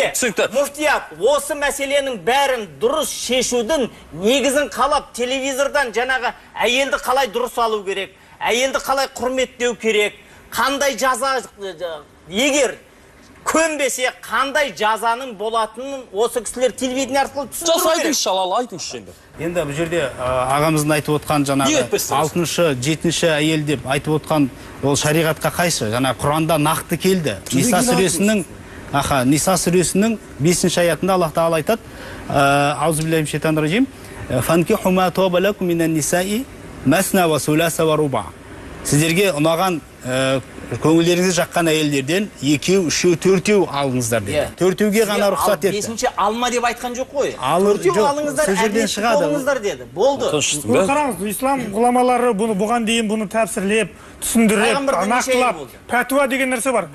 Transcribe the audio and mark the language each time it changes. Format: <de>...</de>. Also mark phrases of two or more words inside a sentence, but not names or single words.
<kk>Мұфтият осы мәселенің бәрін дұрыс шешудің негізін қалап телевизордан жаңағы әйелді қалай дұрыс алу керек, әйелді қалай құрметтеу керек, қандай жаза, егер көнбесе қандай жазаның болатынын осы кісілер телевидение арқылы түсіндіру керек. Айтыңызшы, шалалы айтыңызшы енді. Енді бұл жерде ағамыздың айтып отқан жаңағы 6-шы, 7-ші әйел деп айтып отқан ол шариғатқа қайшы? Жаңағы Құранда нақты келді. Ниса сүресінің 5-ші аятында Аллах Тағала айтады:</kk> <ar>أعوذ بالله من الشيطان الرجيم. فانكحوا ما طاب لكم من النساء مثنى وثلاث ورباع.</ar> <kk>Сіздерге ұнаған көңілдеріңізге жаққан әйелдерден 2, 3, 4 алыңыздар деді. 4-ге ғана рұқсат етті. 5-ші алма деп айтқан жоқ қой. 4 алыңыздар, әділетті болыңыздар деді. Болды. Қараңыз, ислам ғұламалары бұған дейін бұны тәпсірлеп, түсіндіріп, нақтылап, пәтуа деген нәрсе бар.</kk>